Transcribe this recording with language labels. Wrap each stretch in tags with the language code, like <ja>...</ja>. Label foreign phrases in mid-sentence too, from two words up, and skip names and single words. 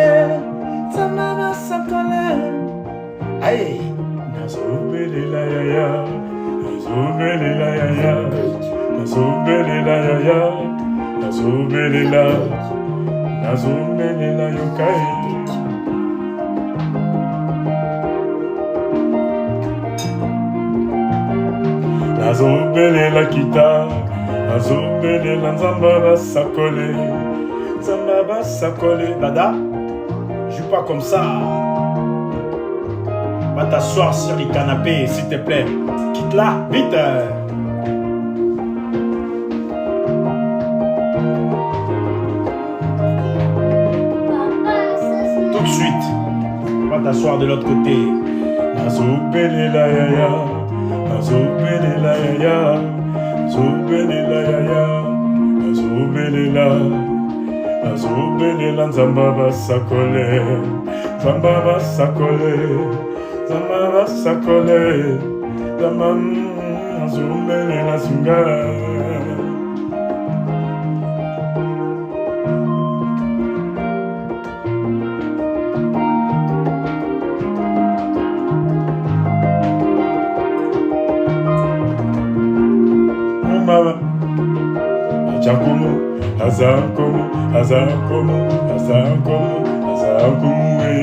<ln>Zamaba sakole. Aye, nazobelela yaya, nazobelela yaya, nazobelela yaya, nazobelela, nazobelela yokai. Nazobelela kita, nazobelela nzamba sakole, nzamba sakole.</ln> <fr>Dada, joue pas comme ça. Va t'asseoir sur les canapés, s'il te plaît. Quitte-la, vite. Tout de suite. Va t'asseoir de l'autre côté.</fr> <ln>Nazobelela yaya, nazobelela yaya, nazobelela yaya, nazobelela. Nazobelela nzamba sakole, nzamba sakole, nzamba sakole, nzamba nazobelela sunga. Mama, Ajakomo, Azakomo, Azakomo, Azakomo, Azakomo,</ln>